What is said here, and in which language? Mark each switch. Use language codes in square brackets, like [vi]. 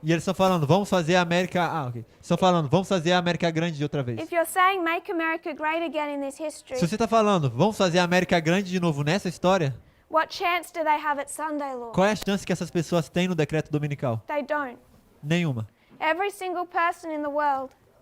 [pt] e eles estão falando, vamos fazer a América, ok, estão falando, vamos fazer a América grande de outra vez. [en] If you're saying make America great again in this history, [pt] Se você está falando, vamos fazer a América grande de novo nessa história, [en] what chance do they have at Sunday law? [pt] qual é a chance que essas pessoas têm no decreto dominical? [en] They don't. [pt] Nenhuma. [en] Every single person in the world